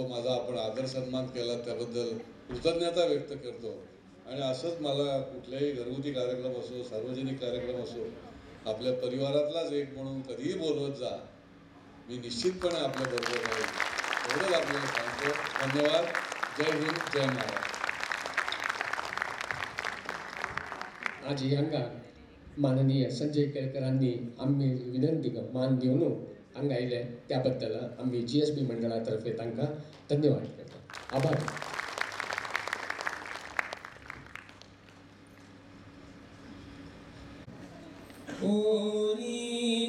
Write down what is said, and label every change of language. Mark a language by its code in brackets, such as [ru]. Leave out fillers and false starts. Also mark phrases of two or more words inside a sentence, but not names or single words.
[mr] माझा आपण आदर सन्मान केला त्याबद्दल कृतज्ञता व्यक्त करतो आणि असंच मला कुठल्याही घरगुती कार्यक्रम असो सार्वजनिक कार्यक्रम असो आपल्या परिवारातलाच एक म्हणून कधीही बोलवत जा. मी निश्चितपणे आपल्याबरोबर राहील एवढंच आपल्याला सांगतो. धन्यवाद. जय हिंद, जय महाराष्ट्र. [kok] आज हांगा माननीय संजय केळकरांनी आम्ही विनंती मान दिवन हांगा आयले त्या बद्दल आम्ही GSB मंडळा तर्फे तांकां धन्यवाद करता. आभार. ओरी